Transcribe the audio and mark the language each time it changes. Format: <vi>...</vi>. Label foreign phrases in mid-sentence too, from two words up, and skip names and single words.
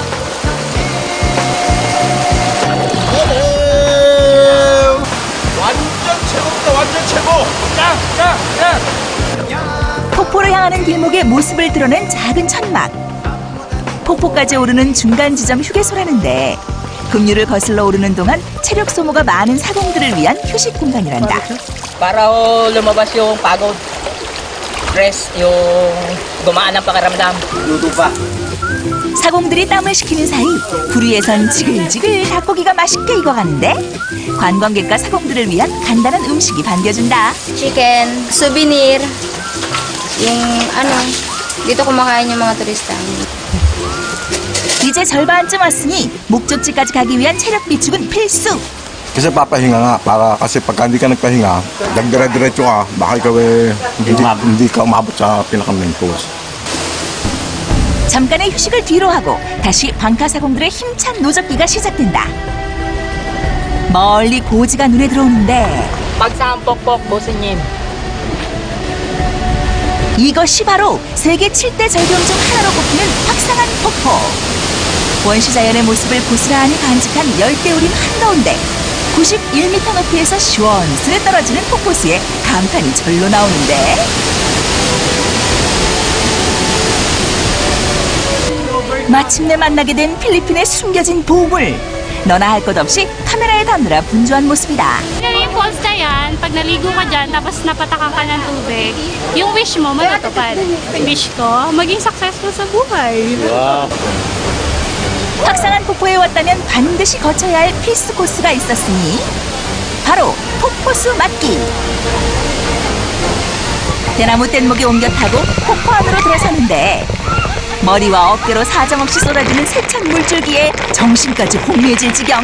<ko>완전 최고입니다. 완전 최고. 폭포로 향하는 길목에 모습을 드러낸 작은 천막. 폭포까지 오르는 중간 지점 휴게소라는데 급류를 거슬러 오르는 동안 체력 소모가 많은 사공들을 위한 휴식 공간이란다.</ko> <tl>Para lumabas yung pagod, stress, yung gumaan ang pakiramdam. Luto pa.</tl> <ko>사공들이 땀을 식히는 사이 불 위에선 지글지글 닭고기가 맛있게 익어가는데 관광객과 사공들을 위한 간단한 음식이 반겨준다.</ko> <en>Chicken, souvenir.</en> <tl>Yung dito kumakain yung mga turista.</tl> <ko>이제 절반쯤 왔으니 목적지까지 가기 위한 체력 비축은 필수.</ko> <tl>Kasi papahinga nga, para kasi pagka hindi ka nagpahinga, nagdire-diretso ka, baka ikaw hindi ka umabot sa pinaka-</tl> <en>main course.</en> <ko>잠깐의 휴식을 뒤로 하고 다시 방카사공들의 힘찬 노젓기가 시작된다. 멀리 고지가 눈에 들어오는데 박상한뻑뻑 보스님. 이것이 바로 세계 7대 절경 중 하나로 꼽히는 확상한 폭포. 원시자연의 모습을 고스란히 간직한 열대우림 한가운데 91m 높이에서 시원스레 떨어지는 폭포수에 감탄이 절로 나오는데 마침내 만나게 된 필리핀의 숨겨진 보물. 너나 할 것 없이 카메라에 담느라 분주한 모습이다.</ko> <tl>Yung falls na yan, pag naligo ka dyan, tapos napatakan ka ng tubig, yung wish mo matutupad. Wish ko, maging successful sa buhay. Wow.</tl> <ko>확상한 폭포에 왔다면 반드시 거쳐야 할 필수 코스가 있었으니 바로 폭포수 맞기. 대나무 뗏목에 옮겨 타고 폭포 안으로 들어서는데 머리와 어깨로 사정없이 쏟아지는 세찬 물줄기에 정신까지 혼미해질 지경.</ko>